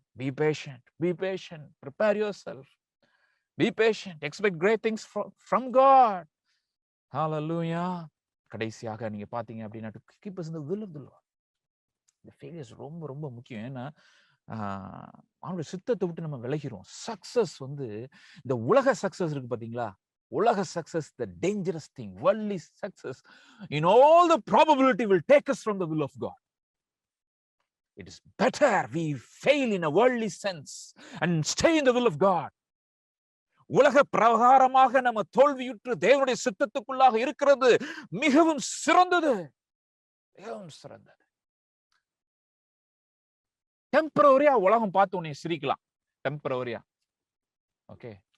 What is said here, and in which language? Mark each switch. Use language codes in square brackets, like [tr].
[en] Be patient, prepare yourself, be patient, expect great things from God. Hallelujah. [ta] கடைசியாக நீங்க பாத்தீங்க அப்படின்னா, [en] keep us in the will of the Lord. [ta] இந்த failures ரொம்ப ரொம்ப முக்கியம். ஏன்னா அவனுடைய சித்தத்தை விட்டு நம்ம விலகிறோம். சக்சஸ் வந்து இந்த உலக சக்சஸ் [en] இருக்கு பாத்தீங்களா, உலக success the dangerous thing, worldly success in all the probability will take us from the will of God. It is better we fail in a worldly sense and stay in the will of God. [ta] உலக பிரகாரமாக நம்ம தோல்வியுற்று தேவனுடைய சித்தத்துக்குள்ளாக இருக்கிறது மிகவும் சிறந்தது, மிகவும் சிறந்தது. டெம்பரரியா உலகம் பார்த்து உன்னை சிரிக்கலாம், டெம்பரரியா, ஓகே.